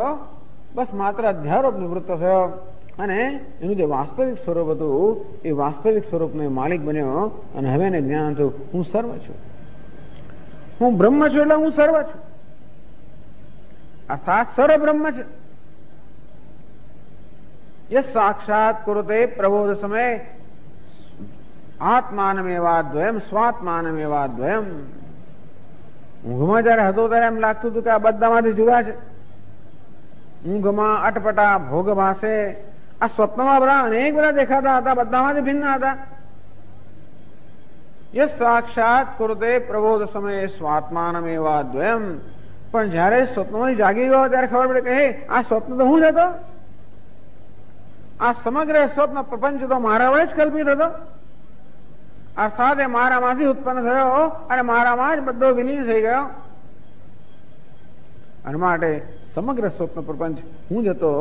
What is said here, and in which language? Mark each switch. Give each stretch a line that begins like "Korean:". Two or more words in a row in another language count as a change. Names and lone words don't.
Gujarati: બસ માત્ર અધ્યારોપ નિવૃત્ત થયો અને એનું જે વાસ્તવિક સ્વરૂપ હતું એ વાસ્તવિક સ્વરૂપનો માલિક બન્યો. અને હવે એને જ્ઞાન થયું હું સર્વ છું, હું બ્રહ્મ છું, એટલે હું સર્વ છું, અર્થાત સર્વ બ્રહ્મ છે.
Sanskrit: ये साक्षात कुरुते प्रबोध समय आत्मानमेवाद्वयम स्वात्मानमेवाद्वयम.
Gujarati: ઊંઘમાં જયારે હતો ત્યારે એમ લાગતું હતું કે આ બધામાંથી જુદા છે. ઊંઘમાં અટપટા ભોગ ભાસે, આ સ્વપ્નમાં બધા અનેક બધા દેખાતા હતા, બધામાંથી ભિન્ન હતા.
Sanskrit: ये साक्षात कुरुते प्रबोध समय स्वात्मानमेवाद्वयम.
Gujarati: પણ જયારે સ્વપ્નમાં જાગી ગયો ત્યારે ખબર પડે કે હે આ સ્વપ્ન તો હું જ હતો, આ સમગ્ર સ્વપ્ન પ્રપંચ તો મારા વડે જ કલ્પિત હતો, અર્થાત એ મારામાંથી ઉત્પન્ન થયો અને મારામાં જ બધો વિલીન થઈ ગયો. અને માટે સમગ્ર સ્વપ્ન પ્રપંચ હું જ હતો.